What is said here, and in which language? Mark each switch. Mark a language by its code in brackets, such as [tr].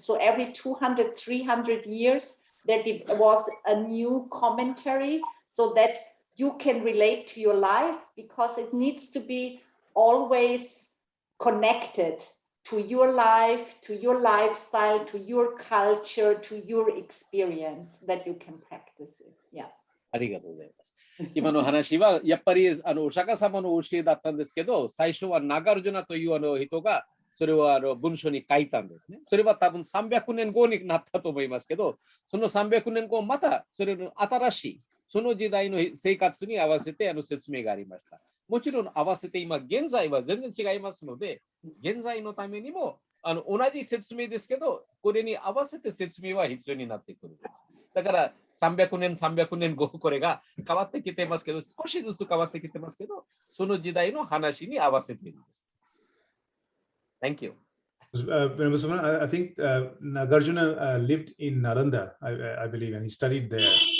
[en] So every 200, 300 years, there was a new commentary so that you can relate to your life, because it needs to be always connected to your life, to your lifestyle, to your culture, to your experience, that you can practice it. Yeah. [ja] ありがとうございます。今の話はやっぱりお釈迦様の教えだったんですけど、最初はナガルジュナという人がそれを文書に書いたんですね。それは多分300年後になったと思いますけど、その300年後またそれの新しいその時代の生活に合わせて説明がありました。もちろん合わせて今現在は全然違いますので、現在のためにも同じ説明ですけど、これに合わせて説明は必要になってくるんです。だから300年後これが変わってきてますけど、少しずつ変わってきてますけど、その時代の話に合わせているんです。 [en] Thank you. I think Nagarjuna lived in Nalanda, I believe, and he studied there.